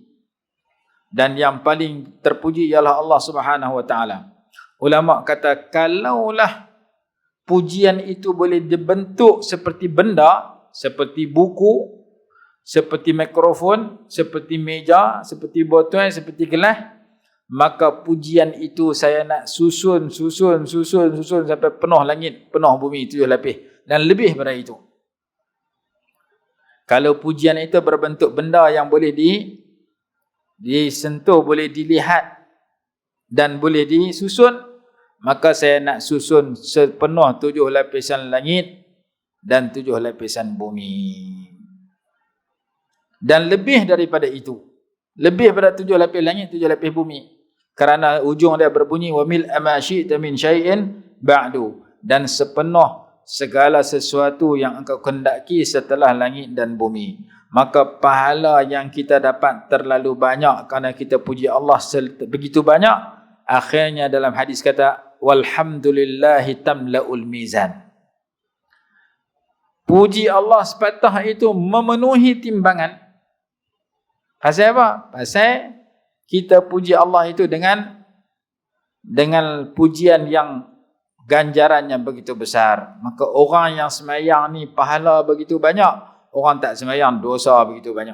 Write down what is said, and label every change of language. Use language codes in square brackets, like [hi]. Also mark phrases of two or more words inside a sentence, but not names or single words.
[ms] Dan yang paling terpuji ialah Allah [ar] سبحانه وتعالى. [ms] Ulama kata, kalaulah pujian itu boleh dibentuk seperti benda, seperti buku, seperti mikrofon, seperti meja, seperti botol, seperti gelas, maka pujian itu saya nak susun sampai penuh langit, penuh bumi 7 lapis dan lebih daripada itu. Kalau pujian itu berbentuk benda yang boleh disentuh, boleh dilihat dan boleh disusun, maka saya nak susun sepenuh 7 lapisan langit dan 7 lapisan bumi. Dan lebih daripada itu. Lebih daripada 7 lapis langit, 7 lapis bumi. Kerana ujung dia berbunyi, [ar] وملء ما شئت من شيء بعد, [ms] dan sepenuh segala sesuatu yang engkau kehendaki setelah langit dan bumi. Maka pahala yang kita dapat terlalu banyak kerana kita puji Allah begitu banyak. Akhirnya dalam hadis kata, [ar] والحمد لله تملأ الميزان. [ms] Puji Allah sepatah itu memenuhi timbangan. Pasal apa? Pasal kita puji Allah itu dengan pujian yang ganjarannya begitu besar. Maka orang yang semayang ni pahala begitu banyak, orang tak semayang dosa begitu banyak.